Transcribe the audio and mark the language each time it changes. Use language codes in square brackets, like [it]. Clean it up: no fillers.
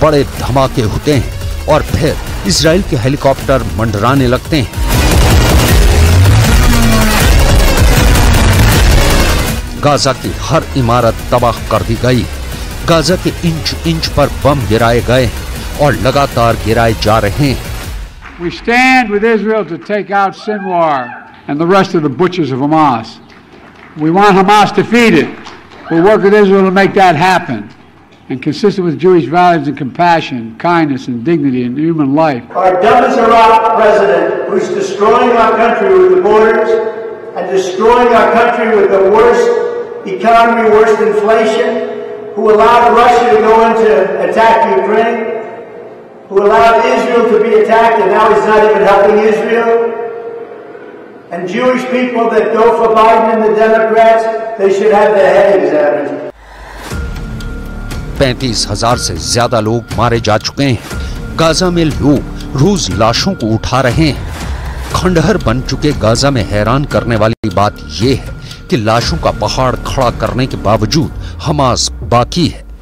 [hi] बड़े धमाके होते हैं और फिर इजराइल के हेलीकॉप्टर मंडराने लगते हैं। गाजा की हर इमारत तबाह कर दी गई। गाजा के इंच इंच पर बम गिराए गए और लगातार गिराए जा रहे हैं। [en] We stand with Israel to take out Sinwar and the rest of the butchers of Hamas. We want Hamas defeated. We'll work with Israel to make that happen. And consistent with Jewish values and compassion, kindness and dignity and human life. Our dumb as a rock president who's destroying our country with the borders and destroying our country with the worst economy, worst inflation, who allowed Russia to go in to attack Ukraine, who allowed Israel to be attacked, and now he's not even helping Israel. And Jewish people that go for Biden and the Democrats, they should have their head examined. [hi] 35,000 से ज्यादा लोग मारे जा चुके हैं। Gaza में लोग रोज लाशों को उठा रहे हैं। खंडहर बन चुके गाजा में हैरान करने वाली बात यह है कि लाशों का पहाड़ खड़ा करने के बावजूद हमास बाकी है।